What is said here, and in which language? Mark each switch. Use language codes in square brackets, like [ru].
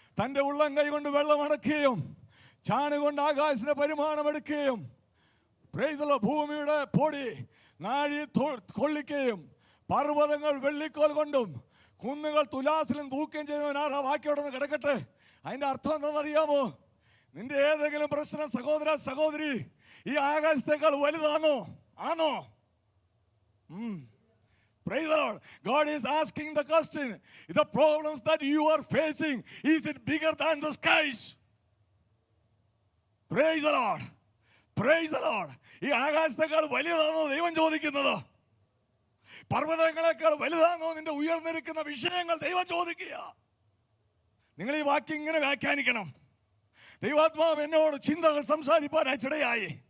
[ml] തന്റെ ഉള്ളം കൈ കൊണ്ട് വെള്ളം അടക്കുകയും ചാണി കൊണ്ട് ആകാശത്തിന്റെ പരിമാണം എടുക്കുകയും, [en] praise the Lord, [ml] ഭൂമിയുടെ പൊടി നാഴി കൊള്ളിക്കുകയും പർവ്വതങ്ങൾ വെള്ളിക്കോൽ കൊണ്ടും കുന്നുകൾ തുലാസിലും തൂക്കുകയും ചെയ്യുന്നവനാർ. ആ വാക്യം അവിടെ നിന്ന് കിടക്കട്ടെ. അതിന്റെ അർത്ഥം എന്താണെന്നറിയാമോ? നിന്റെ ഏതെങ്കിലും പ്രശ്നം, സഹോദര സഹോദരി, ഈ ആകാശത്തേക്കാൾ വലുതാണോ? ആണോ? [en] Praise the Lord. God is asking the question, the problems that you are facing, is it bigger than the skies? Praise the Lord. Praise the Lord. [ml] ഈ ആകാശത്തേക്കാൾ വലുതാണോ ദൈവം ചോദിക്കുന്നത്? പർവ്വതങ്ങളെക്കാൾ വലുതാണോ നിന്റെ ഉയർന്നിരിക്കുന്ന വിഷയങ്ങൾ? ദൈവം ചോദിക്കുക. നിങ്ങൾ ഈ വാക്യം ഇങ്ങനെ വ്യാഖ്യാനിക്കണം. ദൈവാത്മാവ് എന്നോട് ചിന്തകൾ സംസാരിപ്പാനായിട്ടിടയായി.